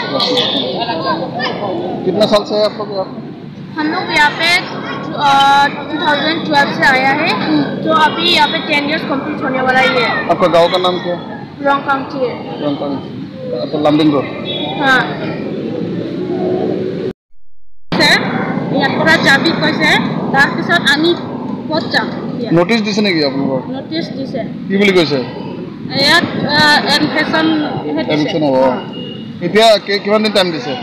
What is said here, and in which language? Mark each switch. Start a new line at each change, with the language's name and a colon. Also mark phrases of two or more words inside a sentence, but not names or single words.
Hindi: कितना साल से है आप लोग यहाँ? हम लोग यहाँ पे 2012 से आया है, तो अभी यहाँ पे 10
English: years complete
Hindi: होने वाला ही है। आपका गांव का नाम क्या है? रंगकांगची है। रंगकांगची। तो लामडिंग रोड। हाँ।
Assamese: ইয়াত পৰা যাবি কৈছে, তাৰ পিছত আমি ক'ত যাম? নোটিছ দিছে নেকি আপোনালোকক? নোটিছ দিছে। কি বুলি কৈছে? ইয়াত এডমিশন হ'ব। এতিয়া কিমান দিন টাইম দিছে?